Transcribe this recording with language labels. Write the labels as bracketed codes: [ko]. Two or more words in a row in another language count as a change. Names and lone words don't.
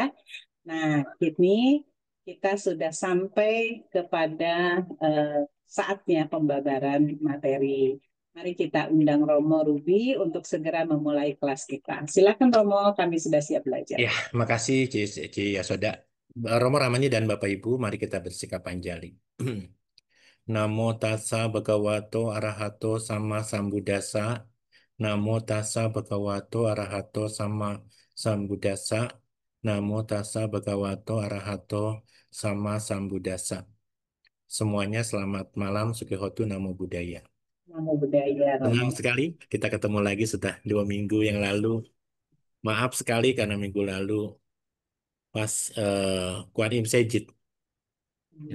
[id] Nah, ini kita sudah sampai kepada saatnya pembabaran materi. Mari kita undang Romo Ruby untuk segera memulai kelas kita. Silakan Romo, kami sudah siap belajar. Ya, makasih Ci Yasoda. Romo Ramani dan Bapak Ibu, mari kita bersikap anjali. [pi] Namo tassa bhagavato arahato sama sambuddhasa. Namo tassa bhagavato arahato sama sambuddhasa. Namo tassa bhagavato arahato sama sambuddhasa. [id] Semuanya selamat malam, [pi] Sukihotu, Namo Buddhaya. Namo Buddhaya, [id] Senang Romo. sekali kita ketemu lagi setelah 2 minggu yang lalu. Maaf sekali karena minggu lalu pas Kuan Im Sejit. Ya,